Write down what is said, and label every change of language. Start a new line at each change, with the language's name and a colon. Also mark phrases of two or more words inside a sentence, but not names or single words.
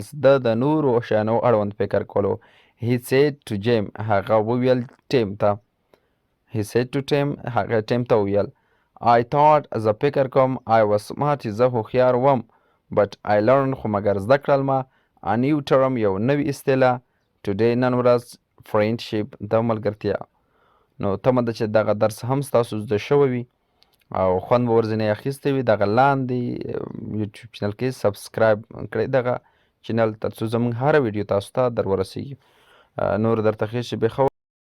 Pashto: ده د نورو شیانو اړوند فکر کولو.
English: he said to Jim.
Pashto: هغه وویل ټیم ته.
English: he said to Tim.
Pashto: هغه ټیم ته وویل
English: I thought.
Pashto: زه فکر کوم
English: I was smart.
Pashto: زه هوښیار وم.
English: but I learned.
Pashto: خو مګر زده کړل ما
English: a new term.
Pashto: یو نوی اصطلاح today. نن ورځ friendship. د ملګرتیا. نو تمه ده چې دغه درس هم ستاسو زده شوی وي او خوند به ورځنی اخیستی وي دغه لاندې یوټیوب چینل کې سبسکرایب کړئ دغه چینل تر څو زموږ هره ویډیو تاسو ته در ورسیږي نور درته ښې شیبې ښه